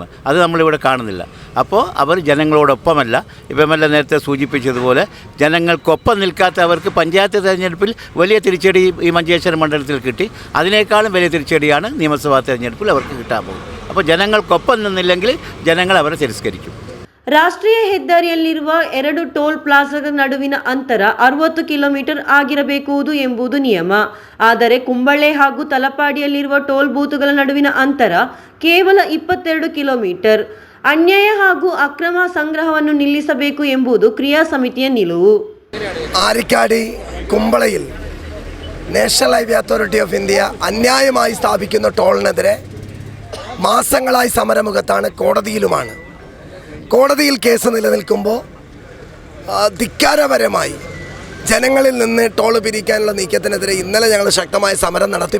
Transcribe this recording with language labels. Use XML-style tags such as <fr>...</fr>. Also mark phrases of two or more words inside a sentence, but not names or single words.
<ml>അത് നമ്മളിവിടെ കാണുന്നില്ല. അപ്പോൾ അവർ ജനങ്ങളോടൊപ്പമല്ല. ഇപ്പോൾ MLA നേരത്തെ സൂചിപ്പിച്ചതുപോലെ ജനങ്ങൾക്കൊപ്പം നിൽക്കാത്ത അവർക്ക് പഞ്ചായത്ത് തെരഞ്ഞെടുപ്പിൽ വലിയ തിരിച്ചടി ഈ മഞ്ചേശ്വരം മണ്ഡലത്തിൽ കിട്ടി. അതിനേക്കാളും വലിയ തിരിച്ചടിയാണ് നിയമസഭാ തെരഞ്ഞെടുപ്പിൽ അവർക്ക് കിട്ടാൻ പോകുന്നത്. അപ്പോൾ ജനങ്ങൾക്കൊപ്പം നിന്നില്ലെങ്കിൽ ജനങ്ങൾ അവരെ തിരസ്കരിക്കും.</ml> <kn>ರಾಷ್ಟ್ರೀಯ ಹೆದ್ದಾರಿಯಲ್ಲಿರುವ 2 ಟೋಲ್ ಪ್ಲಾಜಾಗಳ ನಡುವಿನ ಅಂತರ 60 ಕಿಲೋಮೀಟರ್ ಆಗಿರಬೇಕು ಎಂಬುದು ನಿಯಮ. ಆದರೆ ಕುಂಬಳೆ ಹಾಗೂ ತಲಪಾಡಿಯಲ್ಲಿರುವ ಟೋಲ್ ಬೂತ್ಗಳ ನಡುವಿನ ಅಂತರ ಕೇವಲ 22 ಕಿಲೋಮೀಟರ್. ಅನ್ಯಾಯ ಹಾಗೂ ಅಕ್ರಮ ಸಂಗ್ರಹವನ್ನು ನಿಲ್ಲಿಸಬೇಕು ಎಂಬುದು ಕ್ರಿಯಾ ಸಮಿತಿಯ ನಿಲುವು.</kn> <ml>ആരിക്കാടി കുമ്പളയിൽ നാഷണൽ ഹൈവേ അതോറിറ്റി ഓഫ് ഇന്ത്യ അന്യായമായി സ്ഥാപിക്കുന്ന ടോളിനെതിരെ മാസങ്ങളായി സമരമുഖത്താണ്, കോടതിയിലുമാണ്. കോടതിയിൽ കേസ് നിലനിൽക്കുമ്പോൾ ധിക്കാരപരമായി ജനങ്ങളിൽ നിന്ന് ടോൾ പിരിക്കാനുള്ള നീക്കത്തിനെതിരെ ഇന്നലെ ഞങ്ങൾ ശക്തമായ സമരം നടത്തി.</ml>